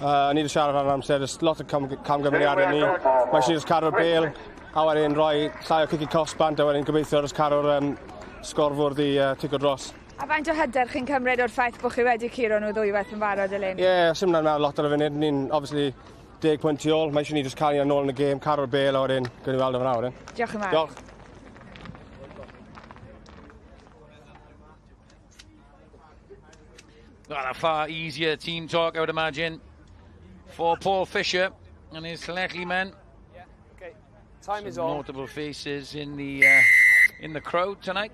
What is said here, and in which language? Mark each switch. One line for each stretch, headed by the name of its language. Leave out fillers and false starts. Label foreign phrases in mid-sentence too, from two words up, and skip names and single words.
Welsh: Ni wedi siarad ar amser,
English: there's lot
Welsh: o camgymeriadau ni. Mae eisiau cadw'r bêl, a wedyn rhoi llai o cici cosbant, a wedyn gobeithio cadw'r sgorfwrdd i tico dros. A faint o hyder chi'n cymryd o'r ffaith bod chi wedi curo nhw ddwywaith yn barod eleni? Ie, sim na'n meddwl lot ar y funud. Ni'n obviously 10 pwynt tu ôl. Mae eisiau ni just cael ni'n ôl yn y gêm, cadw'r bêl, a wedyn gwn i weld yn fawr. Diolch yn fawr. Diolch.
English: Well, a far easier team talk, I would imagine, for Paul Fisher and his Llanelli men. Yeah, okay. Time is on. Notable faces in the crowd tonight.